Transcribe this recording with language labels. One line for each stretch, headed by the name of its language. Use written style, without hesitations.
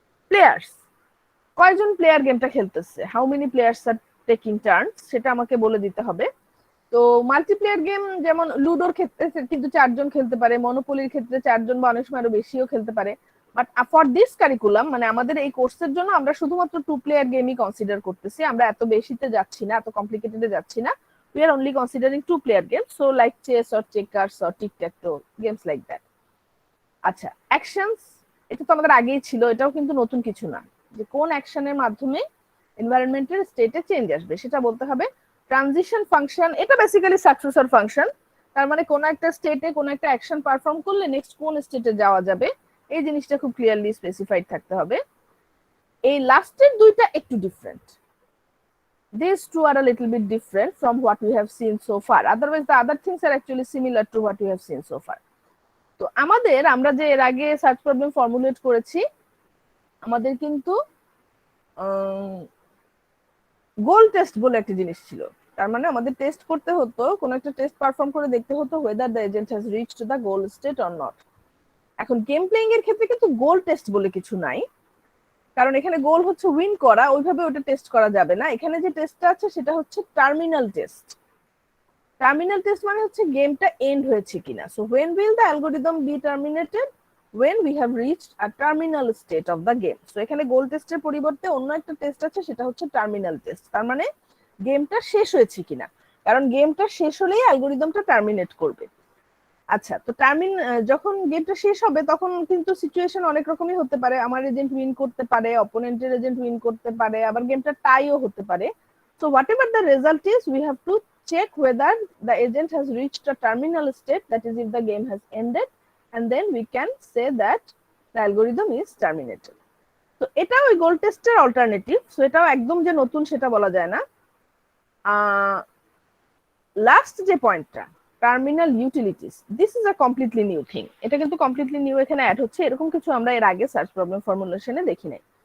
Bangla: Players, কয়জন player গেমটা খেলতেছে,
English: how many players are taking turns,
Bangla: সেটা আমাকে বলে দিতে হবে। তো মাল্টিপ্লেয়ার গেম যেমন লুডোর ক্ষেত্রে কিন্তু 4 জন খেলতে পারে, মনোপলির ক্ষেত্রে 4 জন বা অনেক সময় আরো বেশিও খেলতে পারে,
English: but for this curriculum
Bangla: মানে আমাদের এই কোর্সের জন্য আমরা শুধুমাত্র 2 প্লেয়ার গেমই কনসিডার করতেছি, আমরা এত বেশিতে যাচ্ছি না, এত কমপ্লিকেটেডে যাচ্ছি না।
English: We are only considering 2 player games, so like chess or checkers or tic-tac-toe games like that.
Bangla: আচ্ছা, অ্যাকশনস, এটা তো আমাদের আগেই ছিল, এটাও কিন্তু নতুন কিছু না, যে কোন অ্যাকশনের মাধ্যমে এনভায়রনমেন্টের স্টেটে চেঞ্জ আসবে সেটা বলতে হবে। ট্রানজিশন ফাংশন, এটা বেসিক্যালি সাকসেসর ফাংশন, তার মানে কোন একটা স্টেটে কোন একটা অ্যাকশন পারফর্ম করলে নেক্সট কোন স্টেটে যাওয়া যাবে এই জিনিসটা খুব ক্লিয়ারলি স্পেসিফাইড থাকতে হবে। এই লাস্টের দুইটা একটু different,
English: these two are a little bit different from what we have seen so far, otherwise the other things are actually similar to what we have seen so far.
Bangla: তো আমাদের আমরা যে এর আগে সার্চ প্রবলেম ফর্মুলেট করেছি আমাদের কিন্তু goal test বলে একটা জিনিস ছিল, তার মানে আমাদের টেস্ট করতে হতো, কোন একটা টেস্ট পারফর্ম করে দেখতে হতো
English: whether the agent has reached the goal state or not।
Bangla: এখন গেম প্লেইং এর ক্ষেত্রে কিন্তু গোল টেস্ট বলে কিছু নাই, কারণ এখানে গোল হচ্ছে উইন করা, ওইভাবে ওটা টেস্ট করা যাবে না। এখানে যে টেস্টটা আছে সেটা হচ্ছে টার্মিনাল টেস্ট। টার্মিনাল টেস্ট মানে হচ্ছে গেমটা এন্ড হয়েছে কিনা।
English: So when will the algorithm be terminated? When we have reached a terminal state of the game.
Bangla: So এখানে গোল টেস্টের পরিবর্তে অন্য একটা টেস্ট আছে, সেটা হচ্ছে টার্মিনাল টেস্ট, তার মানে গেমটা শেষ হয়েছে কিনা, কারণ গেমটা শেষ হলেই অ্যালগরিদমটা টার্মিনেট করবে। আচ্ছা, তো যখন গেমটা শেষ হবে তখন কিন্তু সিচুয়েশন অনেক রকমই হতে পারে, আমার এজেন্ট উইন করতে পারে, অপোনেন্টের এজেন্ট উইন করতে পারে, আবার গেমটা টাইও হতে পারে।
English: So whatever the result is we have to check whether the agent has reached a terminal state, that is if the game has ended, and then we can say that the algorithm is terminated.
Bangla: তো এটা ওই গোল টেস্টের alternative, so এটাও একদম যে নতুন সেটা বলা যায় না। লাস্ট যে পয়েন্টটা terminal utilities,
English: this is a completely new thing,
Bangla: এটা কিন্তু কমপ্লিটলি নিউ এখানে অ্যাড হচ্ছে, এরকম কিছু আমরা এর আগে সার্চ প্রবলেম ফর্মুলেশনে দেখি নাই।